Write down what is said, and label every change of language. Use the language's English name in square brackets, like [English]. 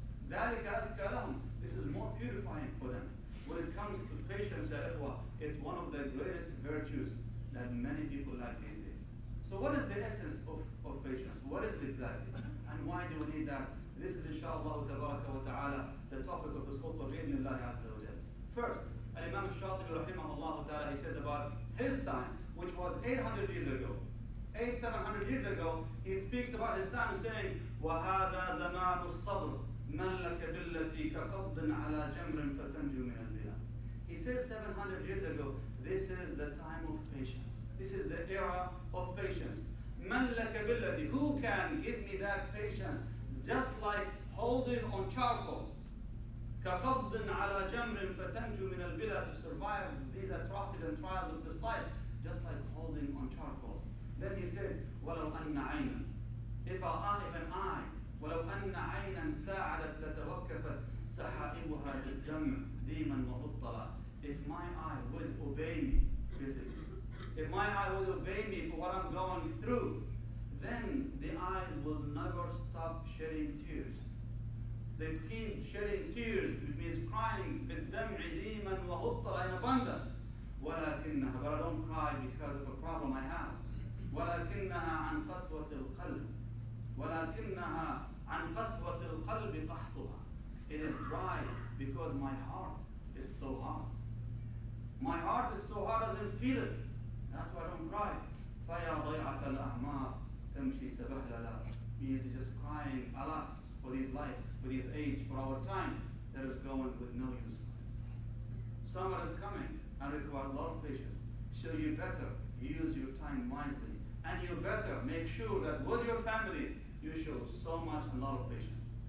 [Arabic] ذَلِكَ أَزْكَى لَهُمْ [English] this is more purifying for them. When it comes to patience, it's one of the greatest virtues that many people lack these days. So what is the essence of patience? What is it exactly? And why do we need that? This is inshaAllah ta'ala the topic of this khutbah bi'idhnillah azza wa jal. First, Imam al-Shatibi rahimahullah ta'ala, he says about his time, which was 800 years ago. 700 years ago, he speaks about his time saying, [Arabic] وَهَذَا زَمَانُ الصَّبْرِ مَنْ لَكَ بِالَّتِي كَقَبْضٍ عَلَى جَمْرٍ فَتَنْجُو مِنَ الْبِلَى. [English] He says 700 years ago, this is the time of patience. This is the era of patience. [Arabic] مَنْ لَكَ بِالَّتِي. [English] Who can give me that patience? Just like holding on charcoals. [Arabic] كَقَبْضٍ عَلَى جَمْرٍ فَتَنْجُو مِنَ الْبِلَى. [English] To survive these atrocities and trials of this life. Just like holding on charcoals. Then he said, [Arabic] وَلَوْ أَنَّ عَيْنًا. [English] If an eye, [Arabic] وَلَوْ أَنَّ عَيْنًا سَاعَدَتْ لَتَوَكَّفَتْ سَحَائِبُهَا بِالدَّمْ دِيمًا وَمُطَّلًا. [English] If my eye would obey me physically, if my eye would obey me for what I'm going through, then the eyes will never stop shedding tears. They keep shedding tears, which means crying [Arabic] بِالدَّمْعِ دِيمًا وَمُطَّلًا, [English] in abundance. [Arabic] وَلَكِنَّهَا, [English] but I don't cry because of a problem I have. [Arabic] ولكنها عن قسوة القلب ولكنها عن قسوة القلب قحطها. [English] It is dry because my heart is so hard. My heart is so hard, doesn't feel it. That's why I don't cry. [Arabic] فيا ضيعة الأعمار تمشي سبهللا. [English] He is just crying, alas, for these lives, for this age, for our time that is going with no use. Summer is coming and requires a lot of patience. So you better use your time wisely. And you better make sure that with your families, you show so much and a lot of patience.